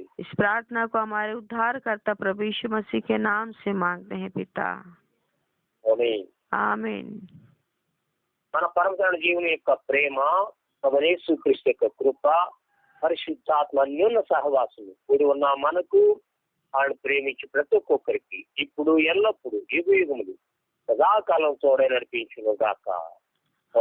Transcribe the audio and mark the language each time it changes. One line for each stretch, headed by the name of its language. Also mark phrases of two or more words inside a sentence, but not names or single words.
Hindi: इस प्रार्थना को हमारे उद्धारकर्ता प्रभु यीशु मसीह के नाम से मांगते हैं पिता,
Telugu: ఆమేన్.
Hindi: आमीन।
Telugu: మన పరమతండ్రి జీవుని యొక్క ప్రేమ, ప్రభు యేసు క్రీస్తు యొక్క కృప, పరిశుద్ధాత్మ అన్యోన్య సహవాసము కూడి ఉన్న మనకు ఆయన ప్రేమించి ప్రతి ఒక్కొక్కరికి ఇప్పుడు ఎల్లప్పుడు యుగ యుగములు సదాకాలం తోడే నడిపించును గాక.